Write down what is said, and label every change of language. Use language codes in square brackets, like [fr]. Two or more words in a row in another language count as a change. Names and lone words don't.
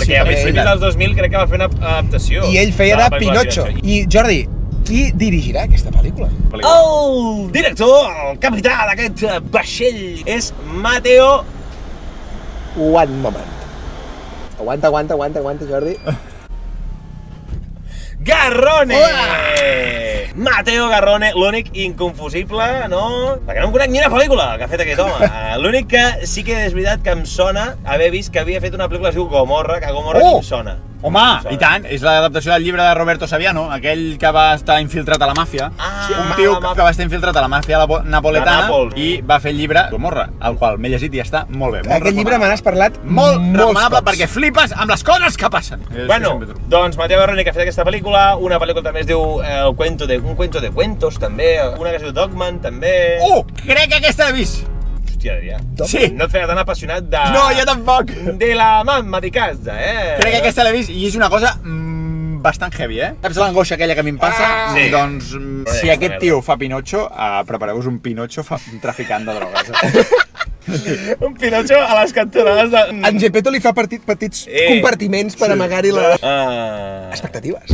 [ca] Perquè a principis dels 2000 crec que va fer una adaptació. I ell feia la de pel·lícula Pinocho. I Jordi, qui dirigirà aquesta pel·lícula? El director, el capità d'aquest vaixell és Matteo... [en] One moment. [ca] Aguanta, Jordi. Garrone! Matteo Garrone, l'únic inconfusible, no? Perquè no em conec ni una pel·lícula que ha fet aquest home. L'únic que sí que és veritat que em sona haver vist que havia fet una pel·lícula que es diu Gomorra, que Gomorra ni em sona. Home, i tant, és l'adaptació del llibre de Roberto Saviano, aquell que va estar infiltrat a la màfia. Un tio que va estar infiltrat a la màfia napoletana i va fer el llibre Gomorra, el qual m'he llegit i està molt bé. Aquest llibre me n'has parlat molt recomanable cops. perquè flipes amb les coses que passen. Bueno, doncs Mateo Garrone, que ha fet aquesta pel·lícula, una pel·lícula també es diu Un cuento de cuentos, també, una que es diu Dogman, també... Crec que aquesta l'he vist. Hòstia, Adrià. Sí. No et feia tan apassionat de... No, jo tampoc. [it] De la mamma di casa, [ca] Crec que aquesta l'he vist i és una cosa bastant heavy, Saps l'angoixa aquella que a mi em passa? Sí. Doncs si aquest tio fa Pinocho, prepareu-vos un Pinocho traficant de drogues. Un Pinocho a les cantonades de... En Gepetto li fa petits compartiments per amagar-hi les expectatives.